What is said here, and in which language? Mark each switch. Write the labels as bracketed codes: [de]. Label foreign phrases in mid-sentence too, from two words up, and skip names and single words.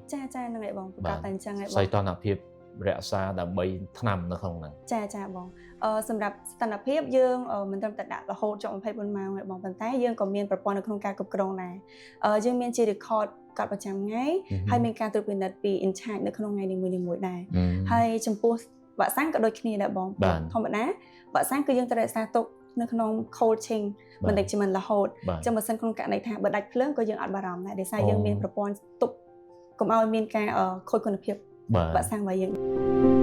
[km] ចាហ្នឹងហើយបងប្រកាសតែអញ្ចឹងហើយបង សីតុណ្ហភាពរក្សាដើម្បីថ្នាំនៅក្នុងហ្នឹង ចាបងសម្រាប់ស្ថានភាពយើងមិនត្រឹមតែដាក់រហូតជាប់24ម៉ោងទេបងប៉ុន្តែយើងក៏មានប្រព័ន្ធនៅក្នុងការគ្រប់គ្រងដែរយើងមានជា record កាត់ប្រចាំថ្ងៃហើយមានការត្រួតពិនិត្យពី [en] in charge [km] នៅក្នុងថ្ងៃនីមួយៗដែរហើយចំពោះវ៉ាក់សាំងក៏ដូចគ្នាដែរបងធម្មតាវ៉ាក់សាំងគឺយើងត្រូវរក្សាទុកនៅក្នុង [en] cold chain [km] មិនតិចជាមិនរហូតចឹងបើសិនក្នុងករណីថាបើដាច់ភ្លើងក៏យើងអត់បារម្ភដែរដោយសារយើងមានប្រព័ន្ធទប់កុំឲ្យមានការខូចគុណភាពវ៉ាក់សាំងរបស់យើង